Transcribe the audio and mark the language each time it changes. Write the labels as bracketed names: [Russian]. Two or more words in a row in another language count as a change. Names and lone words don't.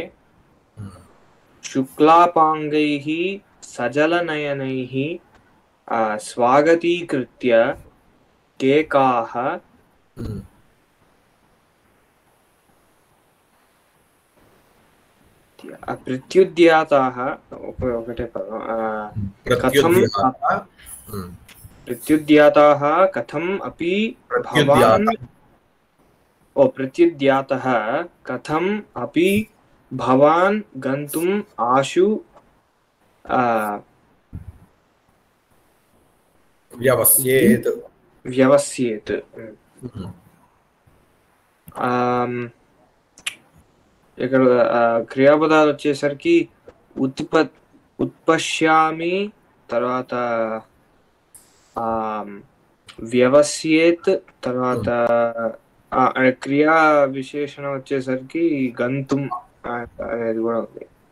[Sanskrit] शुक्लापाङ्गैः सजलनयनैः स्वागतीकृत्य केकाः प्रत्युद्याताः [Telugu] ఒకటే పదం [Sanskrit] प्रत्युद्याताः कथम् अपि भवान् प्रत्युद्यातः कथम् अपि भवान् गन्तुम् आशु व्यवस्येत् [Telugu] ఇక్కడ క్రియాపదాలు వచ్చేసరికి ఉత్పశ్యామి తర్వాత వ్యవస్యేత్ తర్వాత క్రియా విశేషణం వచ్చేసరికి గంతుం అనేది కూడా ఉంది.